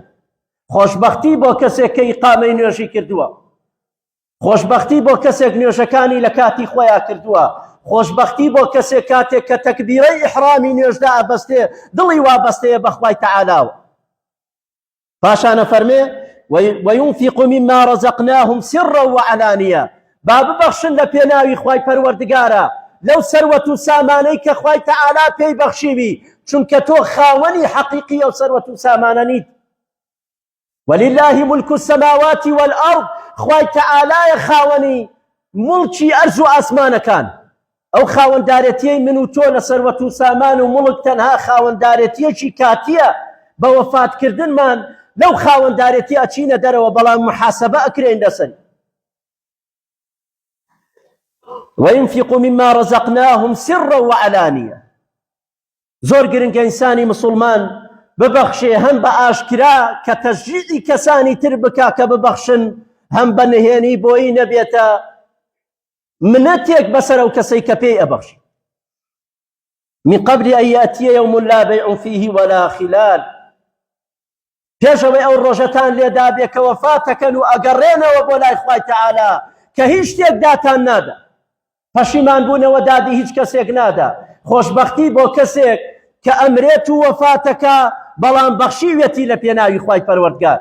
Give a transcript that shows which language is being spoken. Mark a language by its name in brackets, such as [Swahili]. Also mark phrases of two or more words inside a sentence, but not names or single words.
[Central Kurdish] خۆشبەختی بۆ کەسێک کە ئیقامەی نوێژی کردووە، خۆشبەختی بۆ کەسێک نوێژەکانی لە کاتی خۆیان کردووە، خۆشبەختی بۆ کەسێک کاتێک کە تەکبیرەی ئیحرامی نوێژدا ئەبەستێ دڵی وابەستەیە بە خوای تەعالاوە. پاشانە فەرمێ [Arabic] وينفق مما رزقناهم سرا وعلانية. [Central Kurdish] با ببەخشن لە پێناوی خوای پەروەردگارە لەو سەروەت و سامانەی کە خوای تەعالا پێی بەخشیوی، چونکە تۆ خاوەنی حەقیقی ئەو سەروەت و سامانە نیت. [Arabic] ولله ملك السماوات والأرض. [Central Kurdish] خوای تەعالایە خاوەنی مڵکی ئەرز و ئاسمانەکان. ئەو خاوەندارەتیەی من و تۆ لە سەروەت و سامان و مڵک تەنها خاوەندارەتیەکی کاتیە، بە وەفاتکردنمان لەو خاوەندارەتی ئەچینە دەرەوە، بەڵام محاسبە ئەکرێن لەسەر. [Arabic] وينفق مما رزقناهم سرا وعلانية. [Central Kurdish] زۆر گرنگە ئینسانی مسلمان ببەخشێ، هەم بە ئاشکرا کە تەشجیعی کەسانی تر بکا کە ببەخشن، هەم بە نهێنی بۆی نەبێتە منەتێک بەسەر ئەو کەسەی کە پێی ئەبەخشی. [Arabic] من قبل أن يأتي يوم لا بيع فيه ولا خلال. [Central Kurdish] پێشەوەی ئەو ڕۆژەتان لێدا بێ کە وەفاتەکەن و ئەگەڕێنەوە بۆ لای خوای تەعالا کە هیچ شتێک داتان نادا، پەشیمانبوونەوە دادی هیچ کەسێک نادا. خۆشبەختی بۆ کەسێک کە ئەمرێت و وەفاتەکە بەڵام بەخشیوێتی لە پێناوی خوای پەروەردگار.